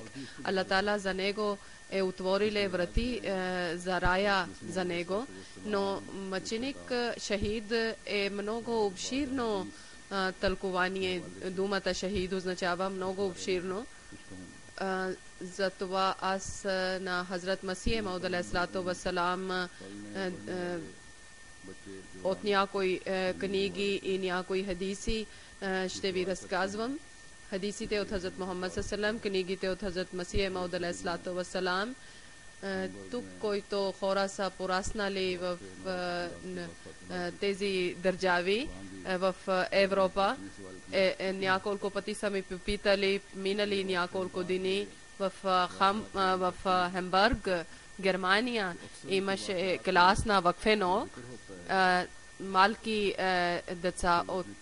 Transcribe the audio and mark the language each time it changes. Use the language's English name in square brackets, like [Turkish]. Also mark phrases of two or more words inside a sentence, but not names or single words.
[Bulgarian] Аллах Таала за него е отвориле врати за рая за него, но мъченик шахид е много обширно тълкование. Думата шахид означава много обширно. Затова аз на Хазрат Масих Мауд [Arabic] عليه الصلاة والسلام [Bulgarian] от някои книги и някои хадиси ще ви разказвам. Хадисите от Хазрат Мухаммад саллаллаху, книгите от Хазрат Масих Мауд [Arabic] عليه الصلاة والسلام. [Bulgarian] Тук, който хора са пораснали в тези държави в Европа, няколко пъти са ми попитали, минали няколко дни в Хамбург, Германия, имаше клас на вакфено, малки деца от